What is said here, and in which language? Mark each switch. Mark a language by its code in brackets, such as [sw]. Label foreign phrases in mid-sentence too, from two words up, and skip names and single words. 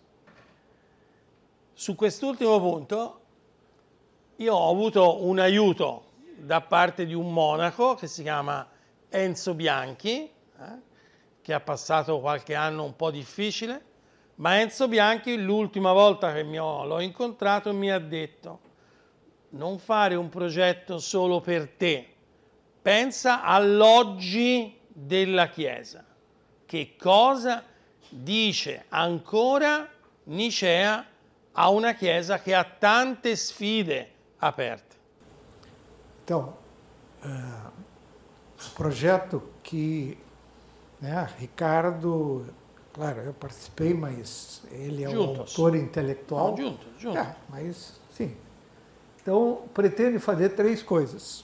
[it] Su quest'ultimo punto io ho avuto un aiuto da parte di un monaco che si chiama Enzo Bianchi, che ha passato qualche anno un po' difficile, ma Enzo Bianchi l'ultima volta che l'ho incontrato mi ha detto: non fare un progetto solo per te, pensa all'oggi della Chiesa. Che cosa dice ancora Nicea a una Chiesa che ha tante sfide aperte? [pt] Então, o projeto que, né, Ricardo, claro, eu participei, mas ele é o autor intelectual. Não, junto. Mas, sim. Então, pretende fazer 3 coisas.